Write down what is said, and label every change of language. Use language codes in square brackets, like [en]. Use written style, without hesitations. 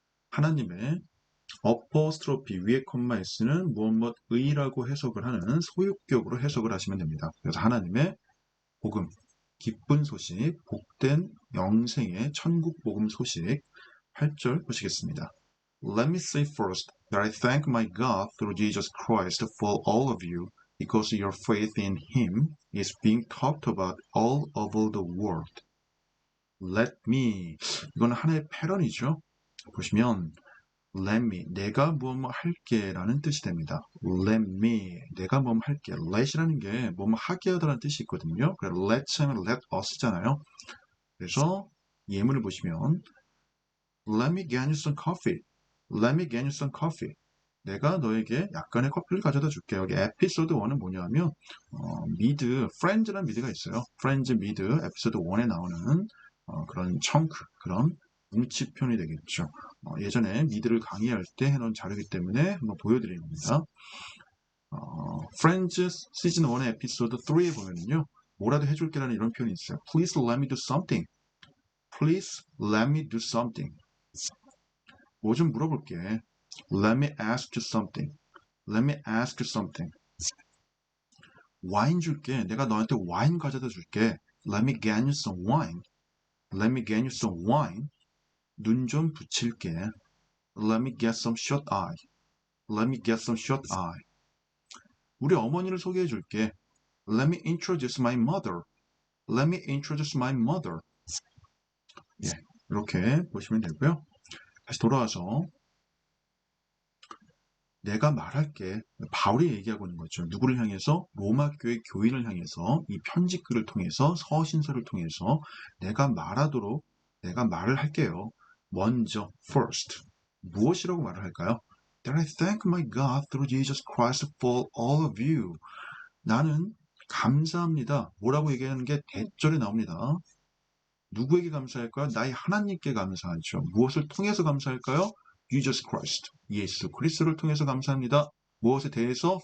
[ko] 하나님의 어퍼스트로피 위에 콤마 s는 무엇의라고 해석을 하는 소유격으로 해석을 하시면 됩니다. 그래서 하나님의 복음, 기쁜 소식, 복된 영생의 천국 복음 소식 8절 보시겠습니다. [en] Let me say first that I thank my God through Jesus Christ for all of you because your faith in Him is being talked about all over the world. [ko] Let me 이건 하나의 패런이죠. 보시면 let me 내가 뭐뭐 할게 라는 뜻이 됩니다. let me 내가 뭐뭐 할게 let이라는 게 뭐뭐 하게 하다라는 뜻이 있거든요. 그래서 let's 하면 let us잖아요. [en] 그래서 예문을 보시면 let me get you some coffee. Let me get you some coffee. [ko] 내가 너에게 약간의 커피를 가져다 줄게. 여기 에피소드 1은 뭐냐면 미드, 프렌즈라는 미드가 있어요. 프렌즈 미드 에피소드 1에 나오는 그런 청크, 그런 뭉치편이 되겠죠. 예전에 미드를 강의할 때 해놓은 자료이기 때문에 한번 보여드리는 겁니다. 프렌즈 시즌 1의 에피소드 3에 보면요. 뭐라도 해줄게라는 이런 표현이 있어요. [en] Please let me do something. Please let me do something. [ko] 뭐 좀 물어볼게. [en] Let me ask you something. Let me ask you something. [ko] 와인 줄게. 내가 너한테 와인 가져다 줄게. [en] Let me get you some wine. Let me get you some wine. 눈 좀 붙일게. Let me get some shut eye. Let me get some shut eye. [ko] 우리 어머니를 소개해 줄게. [en] Let me introduce my mother. Let me introduce my mother. [ko] 예, 이렇게 보시면 되고요. 다시 돌아와서 내가 말할게. 바울이 얘기하고 있는 거죠. 누구를 향해서? 로마 교회 교인을 향해서 이 편지글을 통해서 서신서를 통해서 내가 말하도록 내가 말을 할게요. 먼저 first 무엇이라고 말을 할까요? [en] That I thank my God through Jesus Christ for all of you. [ko] 나는 감사합니다. 뭐라고 얘기하는 게 대절에 나옵니다. 누구에게 감사할까요? 나의 하나님께 감사하죠. 무엇을 통해서 감사할까요? Jesus Christ, 예수 그리스도를 통해서 감사합니다. 무엇에 대해서?